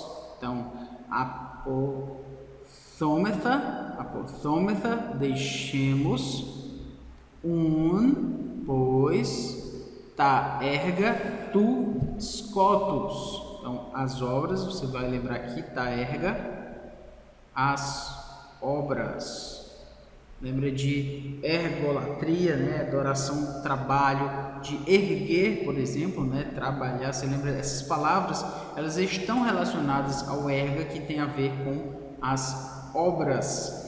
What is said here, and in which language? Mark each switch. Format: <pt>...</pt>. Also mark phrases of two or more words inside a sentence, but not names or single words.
<el>Então, αποθόμεθα,</el> <pt>deixemos, pois,</pt> <el>τα έργα του σκότους.</el> <pt>Então, as obras, você vai lembrar aqui,</pt> <el>τα έργα,</el> <pt>as obras. Lembra de ergolatria, né? Adoração, trabalho, de erguer, por exemplo, né? Trabalhar. Você lembra? Essas palavras, elas estão relacionadas ao erga, que tem a ver com as obras.</pt>